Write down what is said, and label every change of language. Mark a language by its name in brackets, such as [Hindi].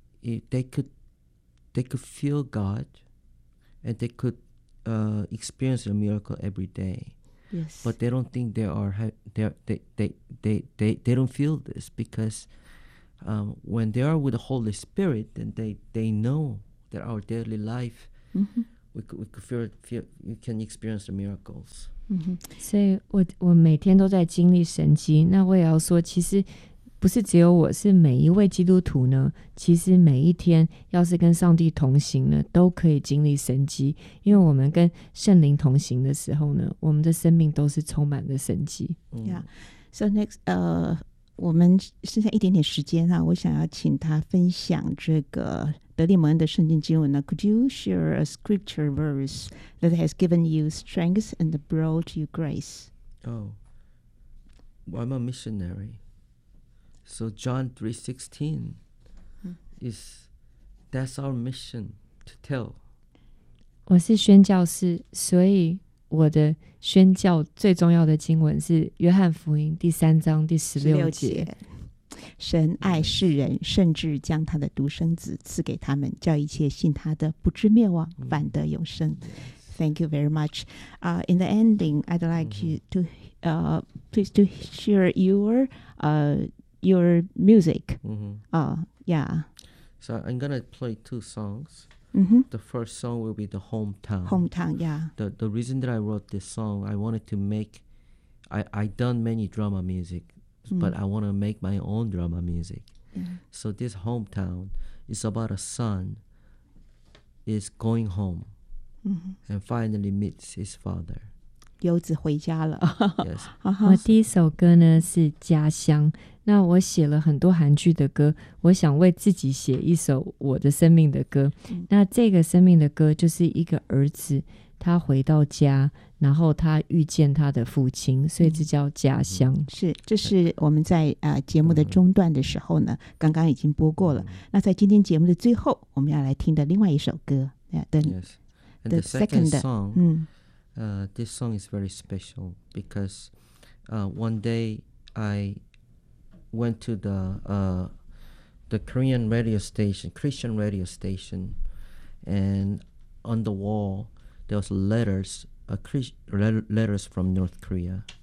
[English] they could feel God, and they could experience a miracle every day. Yes, but they don't think they don't feel this because. When they are with the Holy Spirit, then they know that our daily life, mm-hmm. we could feel you can experience the miracles. [Chinese] 嗯哼，所以我每天都在经历神迹。那我也要说，其实不是只有我，是每一位基督徒呢，其实每一天要是跟上帝同行呢，都可以经历神迹。因为我们跟圣灵同行的时候呢，我们的生命都是充满了神迹。 [English] Yeah. So next, [Chinese] 我们剩下一点点时间啊，我想要请他分享这个德利蒙恩的圣经经文呢。 [English] Could you share a scripture verse that has given you strength and brought you grace? Oh, well, I'm a missionary. So John 3:16 is that's our mission to tell. [Chinese] 我是宣教士，所以我的宣教最重要的经文是约翰福音第三章第十六节，神爱世人，甚至将他的独生子赐给他们，叫一切信他的不至灭亡，反得永生。 [English] Thank you very much. In the ending, I'd like you to please to share your music. Yeah. So I'm gonna play two songs. Mm-hmm. The first song will be the hometown. Hometown, yeah. The reason that I wrote this song, I wanted to make, I done many drama music, but I want to make my own drama music. So this hometown is about a son is going home and finally meets his father. [Chinese] 游子回家了。 [English] Yes. [Chinese] 我第一首歌呢是家乡。那我写了很多韩剧的歌，我想为自己写一首我的生命的歌。那这个生命的歌就是一个儿子，他回到家，然后他遇见他的父亲，所以这叫家乡。是，这是我们在节目的中段的时候呢，刚刚已经播过了。那在今天节目的最后，我们要来听的另外一首歌， [English] the second song, this song is very special because one day I went to the Korean radio station, Christian radio station, and on the wall there was letters from North Korea.